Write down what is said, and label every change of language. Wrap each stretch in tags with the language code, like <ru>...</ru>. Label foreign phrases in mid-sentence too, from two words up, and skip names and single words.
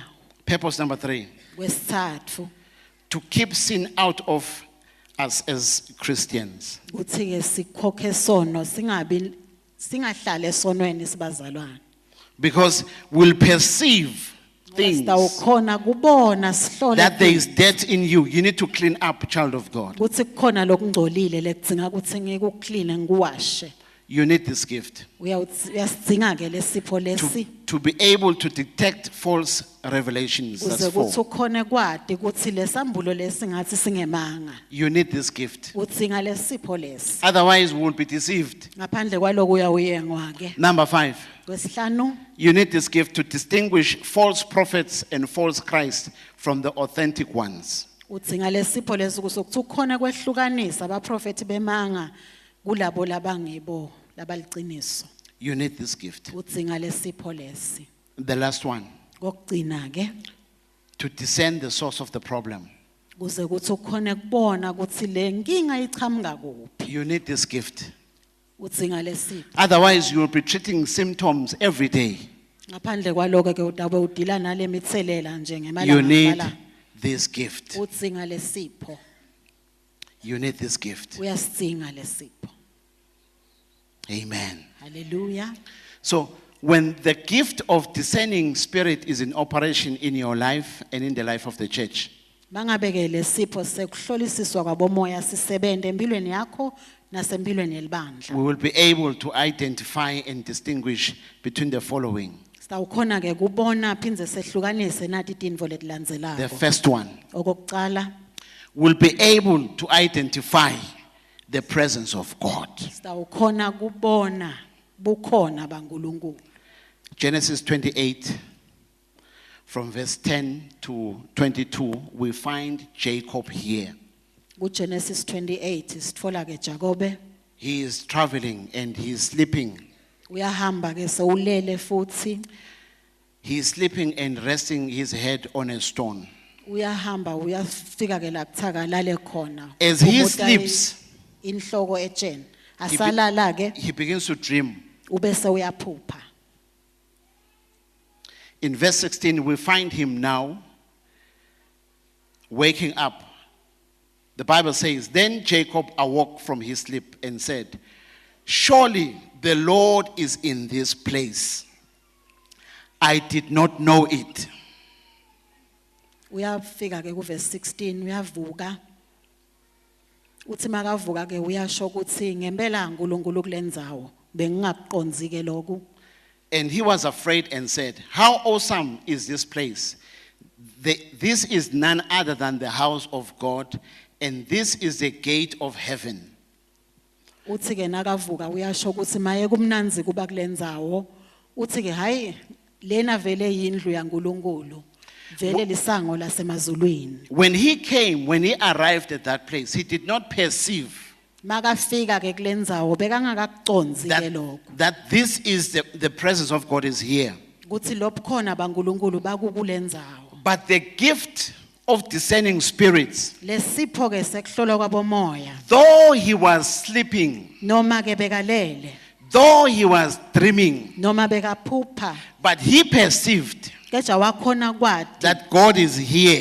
<en>Purpose number 3,</en> <ss>Kwesithathu</ss> <en>to keep sin out of us as Christians.</en> <ss>uthi ke sikhokhe sono singahlale esonweni sibazalwane.</ss> <en>Because we'll perceive things</en> <ss>Sitawukhona kubona sihlole</ss> <en>that there is dirt in you. You need to clean up, child of God.</en> <ss>ukuthi kukhona lokungcolile lekudzinga ukuthi ngikukline ngikuwashe.</ss> <en>You need this gift</en> <ss>Uyasidzinga ke lesipho lesi</ss> <en>to be able to detect false revelations.</en> <ss>uze</ss> <en>That's</en> <ss>ukuthi 4. ukhone kwadi ukuthi lesambulo lesi ngathi singemanga.</ss> <en>You need this gift.</en> <ss>Udzinga lesipho lesi.</ss> <en>Otherwise, we will be deceived.</en> <ss>Ngaphandle kwaloko uyawuyengwa ke.</ss> <en>Number 5,</en> <ss>Kwesihlanu</ss> <en>you need this gift to distinguish false prophets and false Christ from the authentic ones.</en> <ss>udzinga lesipho lesi ukuthi ukhona kwehlukanisa abaprofeti bemanga kulabo labangibo labaliciniso.</ss> <en>You need this gift.</en> <ss>Udzinga lesipho lesi.</ss> <en>The last one,</en> <ss>Kokugcina ke</ss> <en>to discern the source of the problem.</en> <ss>kuze ukuthi ukhone kubona ukuthi le nkinga ichamuka kuphi.</ss> <en>You need this gift.</en> <ss>Udzinga lesipho.</ss> <en>Otherwise, you will be treating symptoms every day.</en> <ss>Ngaphandle kwaloko ke utabe udila nale mithelela nje</ss> <en>You need</en> <ss>ngemalanga.</ss> <en>this gift.</en> <ss>Udzinga lesipho.</ss> <en>You need this gift.</en> <ss>Uyasidzinga lesipho. Amen. Hallelujah.</ss> <en>So, when the gift of discerning spirit is in operation in your life and in the life of the church,</en> <ss>Mangabe ke lesipho sekuhlolisiswa kwabomoya sisebende empilweni yakho nasempilweni yelibandla.</ss> <en>we will be able to identify and distinguish between the following.</en> <ss>Sitawukhona ke kubona phindze sehlukanise nathi tintfo</ss> <en>The</en> <ss>letilandzelako.</ss> <en>first one,</en> <ss>Okokuqala</ss> <en>will be able to identify the presence of God.</en> <ss>sitawukhona kubona bukhona baNkulunkulu.</ss> <en>Genesis 28, from verse 10 to 22, we find Jacob here.</en> <ss>KuGenesis 28 sitfola ke Jakobe</ss> <en>He is traveling and he is sleeping.</en> <ss>uyahamba ke sewulele futhi</ss> <en>He is sleeping and resting his head on a stone.</en> <ss>uyahamba uyafika ke la kuthakalale khona.</ss> <en>As he</en> <ss>Ubuta</ss> <en>sleeps,</en> <ss>inhloko etsheni asalala ke</ss> <en>he begins to dream.</en> <ss>ubese uyaphupha.</ss> <en>In verse 16, we find him now waking up. The Bible says, then Jacob awoke from his sleep and said, surely the Lord is in this place. I did not know it.</en> <ss>Uyafika ke ku verse 16 uyavuka. Uthi makavuka ke uyasho ukuthi ngempela uNkulunkulu kulendzawo bengingakuqonzi ke lokho.</ss> <en>And he was afraid and said, how awesome is this place? This is none other than the house of God, and this is the gate of heaven.</en> <ss>Uthi ke nakavuka uyasho ukuthi maye kumnanzi kuba kulendzawo. Uthi ke hayi lena vele yindlu yaNkulunkulu. Vele lisango lasemazulwini.</ss> <en>When he arrived at that place, he did not perceive</en> <ss>Makafika ke kulendzawo bekangakakuconzi ke lokho.</ss> <en>that this is the presence of God is here.</en> <ss>Kuthi lobukhona baNkulunkulu bakukulendzawo.</ss> <en>But the gift of discerning spirits,</en> <ss>Lesipho ke sekuhlolwa kwabomoya.</ss> <en>though he was sleeping,</en> <ss>Noma ke bekalele,</ss> <en>though he was dreaming,</en> <ss>noma bekaphupha,</ss> <en>but he perceived</en> <ss>keja wakhona kwati</ss> <en>that God is here.</en>